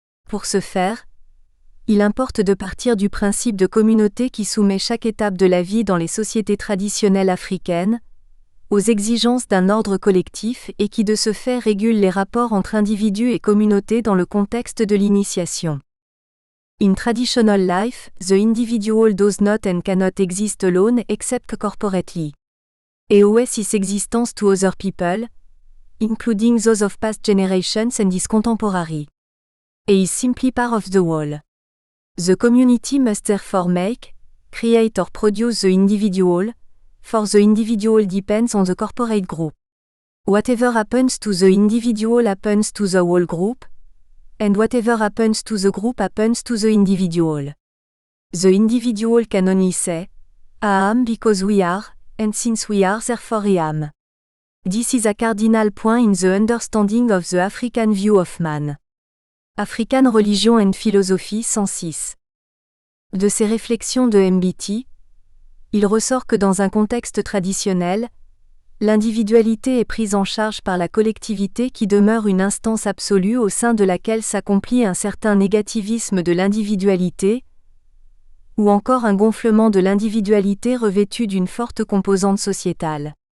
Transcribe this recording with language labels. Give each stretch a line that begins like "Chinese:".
French: Pour ce faire, il importe de partir du principe de communauté qui soumet chaque étape de la vie dans les sociétés traditionnelles africaines, aux exigences d'un ordre collectif et qui de ce fait régule les rapports entre individus et communautés dans le contexte de l'initiation.
English: In traditional life, the individual does not and cannot exist alone except corporately. He owes his existence to other people, including those of past generations and his contemporary. He is simply part of the whole. The community must therefore make, create or produce the individual, for the individual depends on the corporate group. Whatever happens to the individual happens to the whole group, and whatever happens to the group happens to the individual. The individual can only say, I am because we are, and since we are therefore I am. This is a cardinal point in the understanding of the African view of man. African Religion and Philosophy 106.
French: De ces réflexions de MBT, il ressort que dans un contexte traditionnel, l'individualité est prise en charge par la collectivité qui demeure une instance absolue au sein de laquelle s'accomplit un certain négativisme de l'individualité, ou encore un gonflement de l'individualité revêtue d'une forte composante sociétale.